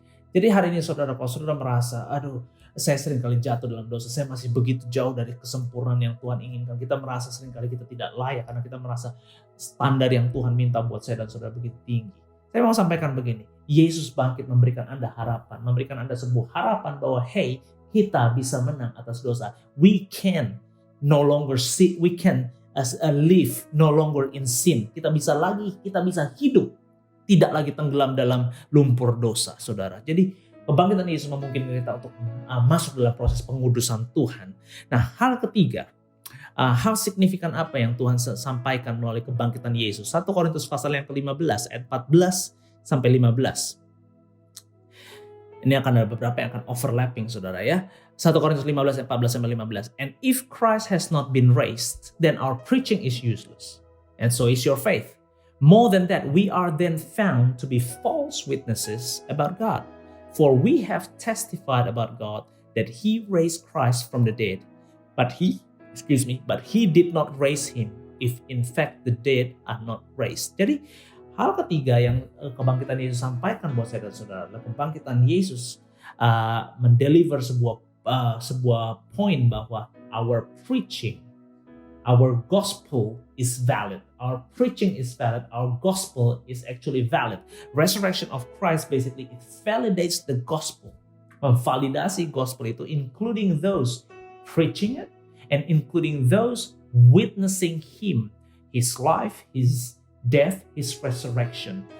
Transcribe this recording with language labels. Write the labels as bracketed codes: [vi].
[id] Jadi hari ini saudara, kalau saudara merasa, aduh, saya sering kali jatuh dalam dosa, saya masih begitu jauh dari kesempurnaan yang Tuhan inginkan. Kita merasa sering kali kita tidak layak karena kita merasa standar yang Tuhan minta buat saya dan saudara begitu tinggi. Saya mau sampaikan begini, Yesus bangkit memberikan Anda harapan, memberikan Anda sebuah harapan bahwa hey, kita bisa menang atas dosa. [en] We can no longer see, we can live no longer in sin. [id] Kita bisa hidup, tidak lagi tenggelam dalam lumpur dosa, saudara. Jadi kebangkitan Yesus memungkinkan kita untuk masuk dalam proses pengudusan Tuhan. Nah, hal ketiga, hal signifikan apa yang Tuhan sampaikan melalui kebangkitan Yesus? 1 Korintus pasal yang ke-15 ayat 14 sampai 15. Ini akan ada beberapa yang akan overlapping, saudara ya. 1 Korintus 15 ayat 14 sampai 15. [en] And if Christ has not been raised, then our preaching is useless, and so is your faith. More than that, we are then found to be false witnesses about God. For we have testified about God that he raised Christ from the dead, but he did not raise him if in fact the dead are not raised. [id] Jadi hal ketiga yang kebangkitan Yesus sampaikan buat saya dan saudara adalah kebangkitan Yesus mendeliver sebuah poin bahwa [en] our preaching, our gospel is valid. Our preaching is valid. Our gospel is actually valid. Resurrection of Christ basically it validates the gospel. [id] Memvalidasi gospel itu [en] including those preaching it and including those witnessing him, his life, his death, his resurrection.